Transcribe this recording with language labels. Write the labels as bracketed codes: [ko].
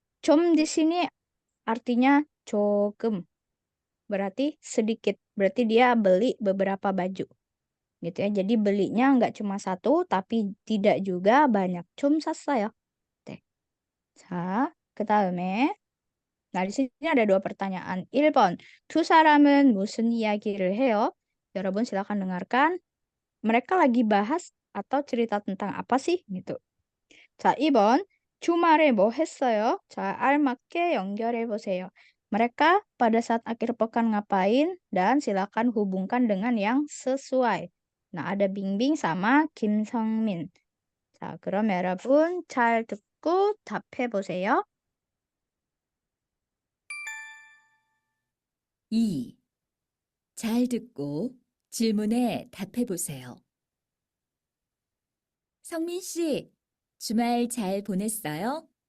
[id] 좀 di sini artinya 조금. Berarti sedikit. Berarti dia beli beberapa baju. Gitu ya. Jadi belinya nggak cuma satu, tapi tidak juga banyak. [ko] 좀 샀어요. 네. 자, 그 다음에 [id] nah, di sini ada dua pertanyaan. [ko] 1번, 두 사람은 무슨 이야기를 해요? 여러분 [id] silakan dengarkan. Mereka lagi bahas atau cerita tentang apa sih? Gitu. [ko] 자, 2번, 주말에 뭐 했어요? 자, 알맞게 연결해 보세요. [id] Mereka pada saat akhir pekan ngapain? Dan silakan hubungkan dengan yang sesuai. Nah, ada 빙빙 sama 김성민. [ko] 자, 그럼 여러분 잘 듣고 답해 보세요. 2. 잘 듣고 질문에 답해 보세요. 성민 씨, 주말 잘 보냈어요?